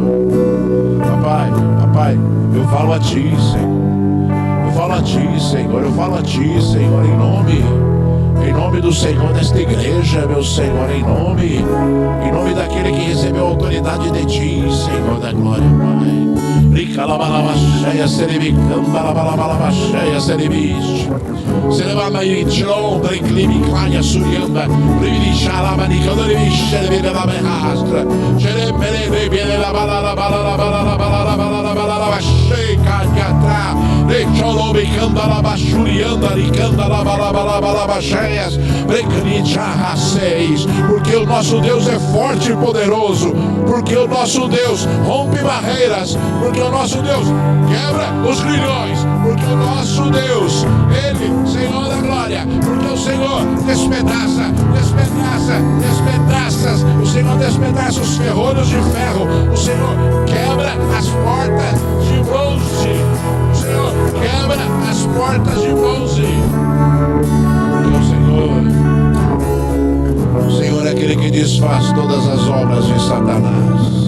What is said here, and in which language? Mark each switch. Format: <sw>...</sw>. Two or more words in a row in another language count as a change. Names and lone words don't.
<pt>Papai, eu falo a Ti, Senhor. Eu falo a Ti, Senhor. Eu falo a Ti, Senhor, em nome do Senhor desta igreja, meu Senhor, em nome daquele que recebeu a autoridade de Ti, Senhor da glória, Pai. Ricalabalabasheia, seribicambalabalabasheia, seribis. Selevama irilon, drinclimi, claia, suriamba, privilichalamanicando, rivichelevigalabehastra, jeremelebelabalabalabalabalabalabalabalabalabasheia, cadiatra, recholobicandalabachurianda, ricandalabalabalabalabasheias, brecnicharraceis, porque o nosso Deus é forte e poderoso, porque o nosso Deus rompe barreiras, porque o nosso Deus quebra os grilhões, porque o nosso Deus, Ele, Senhor da glória, porque o Senhor despedaça, o Senhor despedaça os ferrolhos de ferro, o Senhor quebra as portas de bronze, o Senhor quebra as portas de bronze, porque o Senhor é aquele que desfaz todas as obras de Satanás.</pt>